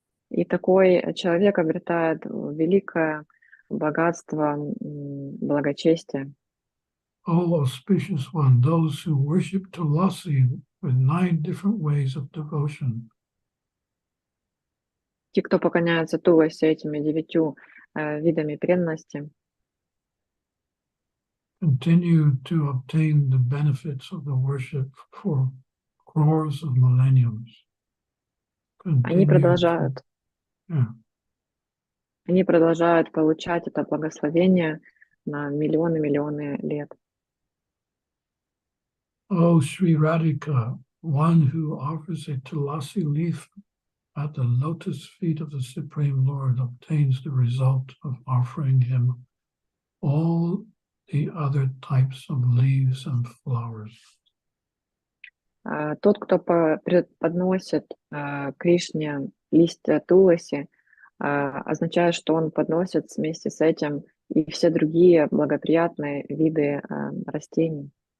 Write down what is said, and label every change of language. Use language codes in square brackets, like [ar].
[ru] И такой человек обретает великое богатство благочестия. [en] O auspicious one, those who worship Tulasi with 9 different ways of devotion [ru] Те, кто поклоняются Туласи этими 9 видами преданности, [en] continue to obtain the benefits of the worship for crores of millenniums. [ru] они продолжают [en] Yeah. [ru] Они продолжают получать это благословение на миллионы лет. [en] O Sri Radhika, one who offers a tulasi leaf at the lotus feet of the Supreme Lord obtains the result of offering him all the other types of leaves and flowers. [ru] Тот, кто подносит Кришне листья Туласи, означает, что он подносит вместе с этим и все другие благоприятные виды растений.